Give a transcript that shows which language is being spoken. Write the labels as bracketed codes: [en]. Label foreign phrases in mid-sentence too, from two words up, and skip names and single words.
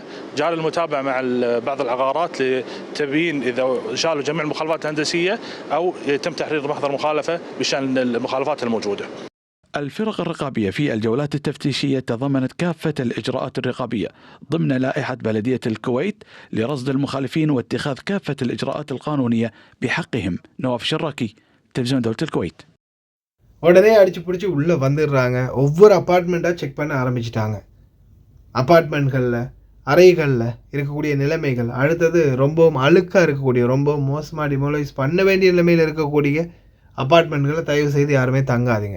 [ar] جاري المتابعة مع بعض العقارات لتبيين إذا شالوا جميع المخالفات الهندسية أو يتم تحرير محضر مخالفة بشأن المخالفات الموجودة. الفرق الرقابية في الجولات التفتيشية تضمنت كافة الإجراءات الرقابية ضمن لائحة بلدية الكويت لرصد المخالفين واتخاذ كافة الإجراءات القانونية بحقهم. نواف شراكي، تلفزيون دولة الكويت. [ta] உடனே அடிச்சு பிடிச்சி உள்ளே வந்துடுறாங்க. ஒவ்வொரு அப்பார்ட்மெண்ட்டாக செக் பண்ண ஆரம்பிச்சிட்டாங்க. அப்பார்ட்மெண்ட்களில் அறைகளில் இருக்கக்கூடிய நிலைமைகள், அடுத்தது ரொம்பவும் அழுக்காக இருக்கக்கூடிய, ரொம்ப மோசமாக டிமோலைஸ் பண்ண வேண்டிய நிலைமையில் இருக்கக்கூடிய அப்பார்ட்மெண்ட்களை தயவு செய்து யாருமே தங்காதீங்க.